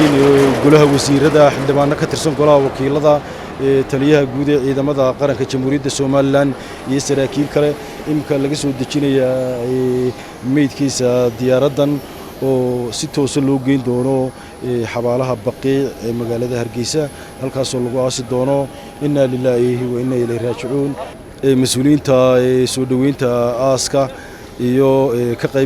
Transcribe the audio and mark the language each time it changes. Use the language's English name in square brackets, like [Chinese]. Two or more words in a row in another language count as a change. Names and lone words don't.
[Somali] yihiin golaha wasiirada xildhibaano ka tirsan golaha wakiilada taliyaha guud ee ciidamada qaranka Jamhuuriyadda Soomaaliland iyo saraakiil kale imka laga soo dejinaya meydkiisa diyaaradan oo si toos ah loo geyn doono xabaalaha Baqiic ee magaalada Hargeysa halkaas oo lagu aasi doono [Arabic] إنا لله وإنا إليه راجعون mas'uuliyiinta [Somali] soo dhaweynta aaska iyo ka qayb